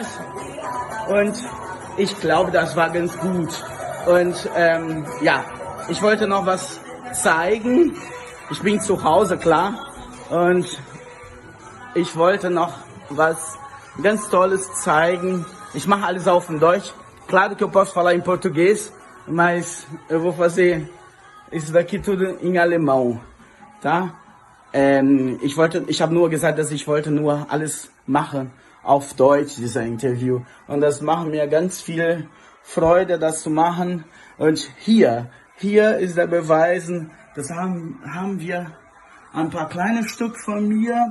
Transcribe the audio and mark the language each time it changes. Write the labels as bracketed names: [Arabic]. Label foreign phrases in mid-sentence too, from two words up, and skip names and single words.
[German] Und ich glaube, das war ganz gut. Und ich wollte noch was zeigen. Ich bin zu Hause, klar. Und ich wollte noch was ganz Tolles zeigen. Ich mache alles auf em Deutsch. [Portuguese] Claro que eu posso falar em português, mas eu vou fazer isso daqui tudo em alemão, tá? [German] Ich habe nur gesagt, dass ich wollte nur alles machen auf Deutsch, dieser Interview. Und das macht mir ganz viel Freude, das zu machen. Und hier ist der Beweis, das haben wir ein paar kleine Stück von mir.